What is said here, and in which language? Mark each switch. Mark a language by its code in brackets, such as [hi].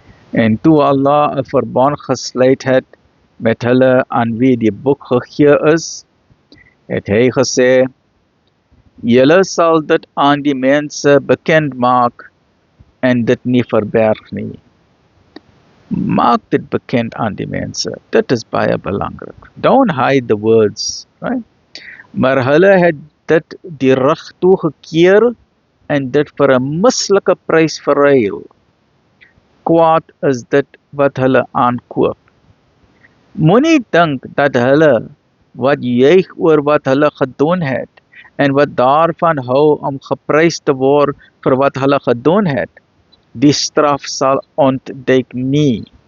[af] En toe Allah 'n verbond gesluit het met hulle aan wie die boek gegee is, het hy gesê, julle sal dit aan die mense bekend maak en dit nie verberg nie. Maak dit bekend aan die mense. Dit is baie belangrik. [en] Don't hide the words, right? [af] Maar hulle het dit die rug toegekeer en dit vir 'n mislike prys verruil. Kwaad is dit wat hulle aankoop. Moenie dink dat hulle wat juig oor wat hulle gedoen het en wat daarvan hou om geprys te word vir wat hulle gedoen het, die straf sal ontduik nie.